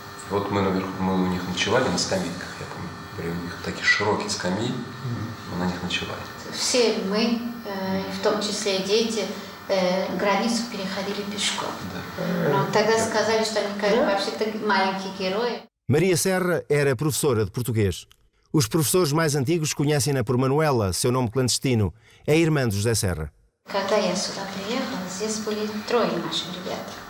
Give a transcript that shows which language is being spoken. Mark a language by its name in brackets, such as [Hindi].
[Russian] Вот мы наверху, мы у них ночевали на скамейках, я помню. Были у них такие широкие скамьи, мы на них ночевали. Все мы, в том числе и дети, границу переходили пешком. Да. Но тогда сказали, что они вообще-то маленькие герои. [Portuguese] Maria Serra era professora de português. Os professores mais antigos conhecem-na por Manuela, seu nome clandestino. É irmã de José Serra. [Russian] Когда я сюда приехала, здесь были трое наших ребят.